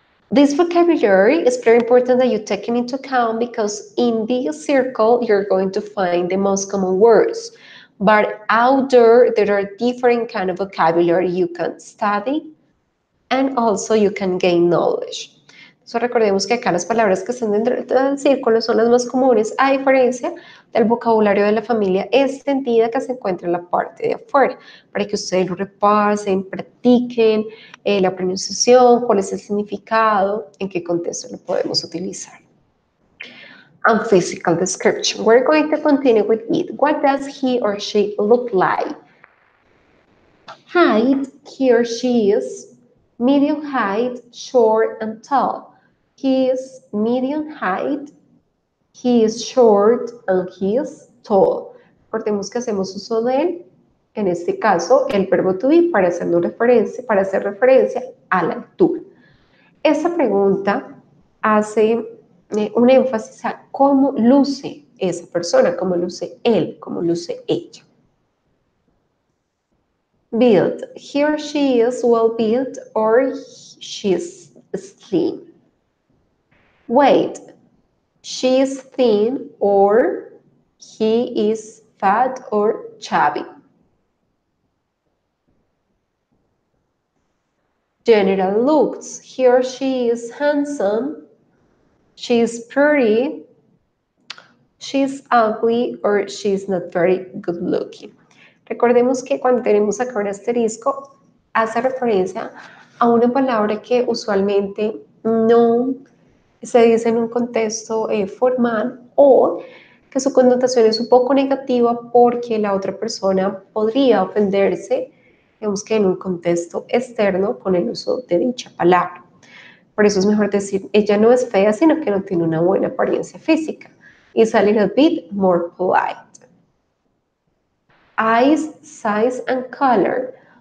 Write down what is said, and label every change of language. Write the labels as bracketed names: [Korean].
[English] This vocabulary is very important that you take it into account because in this circle, you're going to find the most common words. But out there are different kind of vocabulary you can study and also you can gain knowledge. [Spanish] Entonces recordemos que acá las palabras que están dentro del círculo son las más comunes, a diferencia del vocabulario de la familia extendida que se encuentra en la parte de afuera, para que ustedes lo repasen, practiquen la pronunciación, cuál es el significado, en qué contexto lo podemos utilizar. [English] And physical description. We're going to continue with it. What does he or she look like? Height, he or she is medium height, short and tall. He is medium height, he is short and he is tall. [Spanish] Recordemos que hacemos uso de, en este caso, el verbo to be para hacer referencia a la altura. Esta pregunta hace un énfasis a cómo luce esa persona, cómo luce él, cómo luce ella. Build. He or she is well built or she is slim. Weight. She is thin or he is fat or chubby. General looks. He or she is handsome. She is pretty. She's ugly or she's not very good looking. Recordemos que cuando tenemos acá un asterisco, hace referencia a una palabra que usualmente no se dice en un contexto formal o que su connotación es un poco negativa porque la otra persona podría ofenderse, digamos que en un contexto externo con el uso de dicha palabra. Por eso es mejor decir, ella no es fea, sino que no tiene una buena apariencia física. [English] It's a little bit more polite. Eyes, size, and color.